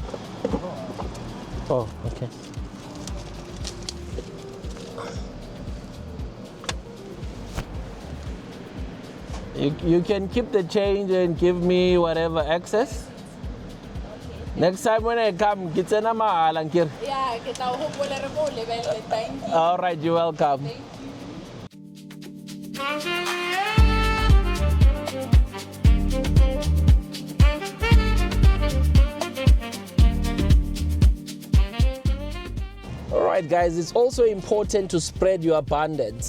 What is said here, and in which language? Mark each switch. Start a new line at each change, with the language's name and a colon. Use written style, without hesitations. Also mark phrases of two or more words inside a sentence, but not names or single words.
English: Oh, okay. You can keep the change and give me whatever excess. Next time when I come, get a mahala nkir.
Southern Sotho: Yeah, ke tla o hopola re mo lebelle.
English: Thank you. All right, you're welcome. All right, guys, it's also important to spread your abundance.